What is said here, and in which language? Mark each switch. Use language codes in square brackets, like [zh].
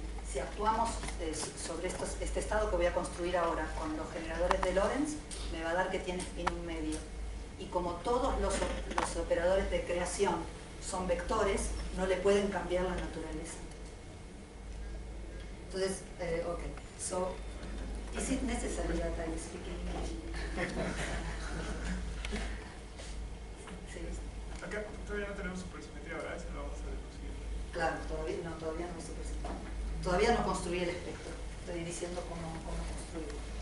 [es] Si actuamos sobre este estado que voy a construir ahora con los generadores de Lorentz, me va a dar que tiene spin medio. Y como todos los operadores de creación son vectores, no le pueden cambiar la naturaleza. Entonces, okay. [en] So, is it necessary that I speak English? [es] Sí. Acá todavía no tenemos supersimetría, ¿verdad? Eso lo vamos a deducir. Claro, todavía no hay supersimetría. Todavía no construí el espectro. Estoy diciendo cómo construirlo.